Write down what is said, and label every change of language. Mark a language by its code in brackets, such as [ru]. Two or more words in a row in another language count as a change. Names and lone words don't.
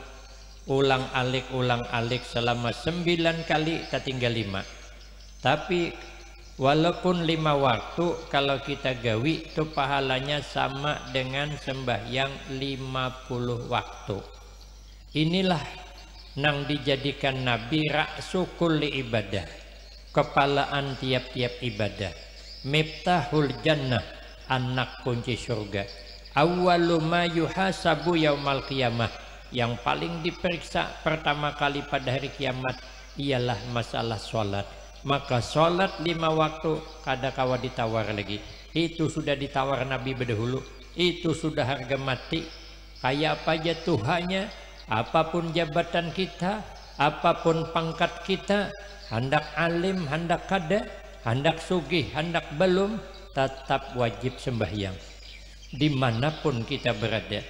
[id] Ulang alik selama 9 kali tertinggal 5. Tapi walaupun 5 waktu, kalau kita gawi itu pahalanya sama dengan sembahyang 50 waktu. Inilah nang dijadikan Nabi [ar] رأس كل عبادة, [id] kepalaan tiap-tiap ibadah. [ar] مفتاح الجنة, [id] anak kunci surga. [ar] أول ما يحاسب يوم القيامة, [id] yang paling diperiksa pertama kali pada hari kiamat ialah masalah sholat. Maka sholat 5 waktu kada kawa ditawar lagi. Itu sudah ditawar Nabi berdahulu, itu sudah harga mati. Kayak apa aja Tuhannya, apapun jabatan kita, apapun pangkat kita, hendak alim, hendak kada, hendak sugih, hendak belum, tetap wajib sembahyang dimanapun kita berada.